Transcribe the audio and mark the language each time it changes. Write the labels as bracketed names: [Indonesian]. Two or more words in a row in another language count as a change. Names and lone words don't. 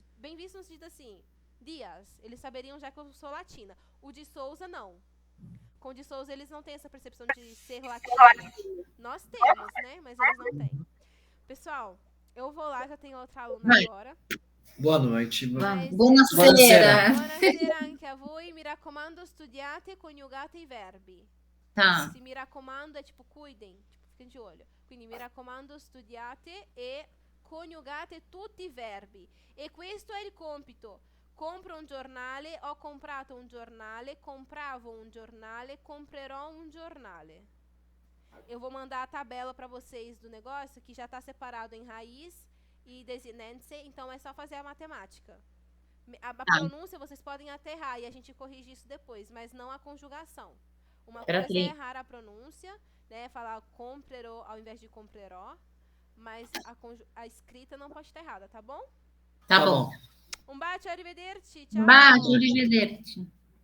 [Portuguese] Bem visto no sentido assim, Dias. Eles saberiam já que eu sou latina. O de Souza, não. Com o de Souza eles não têm essa percepção de ser latina. Nós temos, né? Mas eles não têm. Pessoal, eu vou lá, já tenho outra aluna Vai. agora. Boa noite. Mas [Italian] Buonasera. buonasera anche a voi. Mi raccomando, studiate, coniugate i verbi. [Portuguese] Tá. Se [Italian] mi raccomando [Portuguese] é tipo cuidem, tipo, fiquem de olho. [Italian] Quindi mi raccomando, studiate e coniugate tutti i verbi. E questo è il compito. Compro un giornale, ho comprato un giornale, compravo un giornale, comprerò un giornale. [Portuguese] Eu vou mandar a tabela para vocês do negócio, que já está separado em raiz e desinense, então é só fazer a matemática. A pronúncia vocês podem até errar e a gente corrige isso depois, mas não a conjugação. Uma coisa é errar a pronúncia, né, falar comprerò ao invés de comprerò, mas a escrita não pode estar errada, tá bom? Tá bom. [Italian] Um bacio, arrivederci, tchau. Bacio, arrivederci.